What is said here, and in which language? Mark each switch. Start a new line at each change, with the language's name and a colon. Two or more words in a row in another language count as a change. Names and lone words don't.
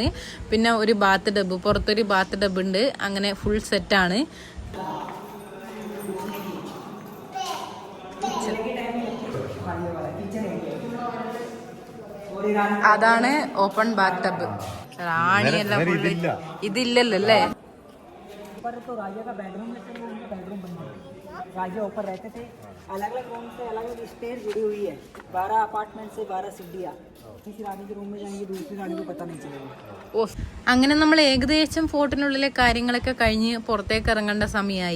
Malayalam: പിന്നെ ഒരു
English: bath tub,
Malayalam: പുറത്തൊരു
English: bath tub
Malayalam: ഉണ്ട്. അങ്ങനെ ഫുൾ സെറ്റാണ്. അതാണ്
English: open bath tub.
Malayalam: റാണിയെല്ലാം ഇതില്ലല്ലോ അല്ലേ.
Hindi: तो राजा का बेडरूम में बेडरूम बन गया. राजा ऊपर रहते थे. अलग अलग रूम से अलग अलग स्टेयर जुड़ी हुई है. 12 अपार्टमेंट से 12 सीढ़ियाँ. किसी रानी के रूम में जाएंगे दूसरी रानी को पता नहीं चलेगा.
Malayalam: അങ്ങനെ നമ്മൾ ഏകദേശം ഫോർട്ടിനുള്ളിലെ കാര്യങ്ങളൊക്കെ കഴിഞ്ഞ് പുറത്തേക്ക് ഇറങ്ങേണ്ട സമയമായി.